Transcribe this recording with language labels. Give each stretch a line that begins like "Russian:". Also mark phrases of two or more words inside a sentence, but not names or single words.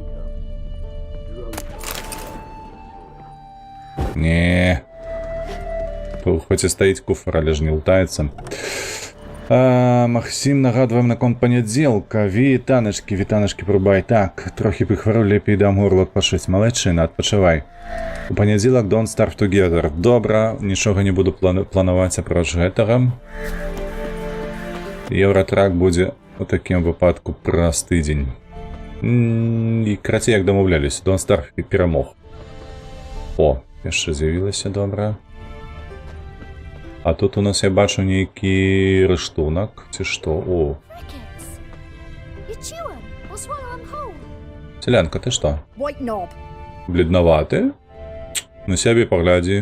Belarusian: Не. Тут хоць і стаіць куфар, але ж не лутаецца. Максим, нагадваем наконт панядзелка. Вітанашкі, прубай. Так, трохі пахвару, лепей дам горло адпачыць. Малайчына, адпачывай. У панядзелак don't starve together. Добра, нічога не буду планаваць апроч гэтага. Еўратрак будзе у такім выпадку праз тыдзень. І крацей, як дамаўляліся, don't starve і перамог. О, яшчэ з'явілася, добра. А тут у нас, я бачу, нейкі рыштунак, ці што? О. Селянка, ты што? Бледнаваты? На сябе паглядзі.